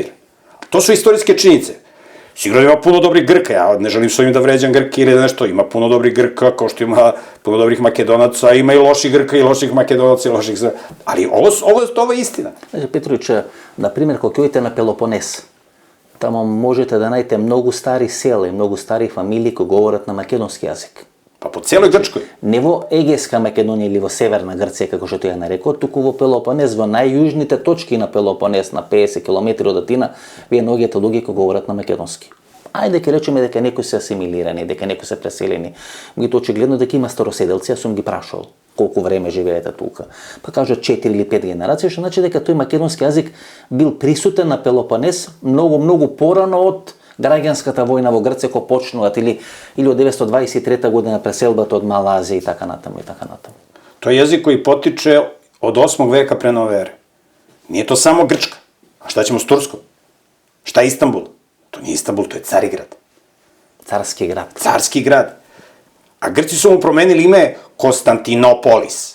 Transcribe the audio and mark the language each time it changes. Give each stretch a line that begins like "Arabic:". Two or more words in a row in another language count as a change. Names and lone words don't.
Serbian: To su istorijske činjenice. Sigurno ima puno dobrih Grka, ja ne želim s ovim da vređam Grke ili nešto, ima puno dobrih Grka, kao što ima puno dobrih Makedonaca, ima i loših Grka i loših Makedonaca i loših... Ali ovo je istina. Petrović, na primjer, ako idete na Peloponez, tamo možete da najdete mnogo starih sela i mnogo starih familiji koji govorat na makedonski jezik. Pa po cijeloj Grčkoj.
Macedonian: Не во Егейска Македонија или во Северна Грција, како што ја нарекол, туку во Пелопонез, во најјужните точки на Пелопонез, на 50 км од Атина, вие наоѓате луѓе кои говорат на македонски. Ајде ќе речеме дека некои се асимилирани, дека некои се преселени. Меѓутоа очигледно дека има староседелци, јас сум ги прашал колку време живеете тука. Па кажат 4 или 5 генерации, што значи дека тој македонски јазик бил присутен на Пелопонез многу порано од граѓанската војна во Грција кој почнуваат или од 923 година преселбата од Мала Азија и така натаму и така натаму.
Serbian: To je jezik koji potiče od 8. veka pre nove ere. Nije to samo Grčka. A šta ćemo s Turskom? Šta je Istanbul? To nije Istanbul, to je Carigrad. Carski grad. Carski grad. A Grci su mu promenili ime Konstantinopolis.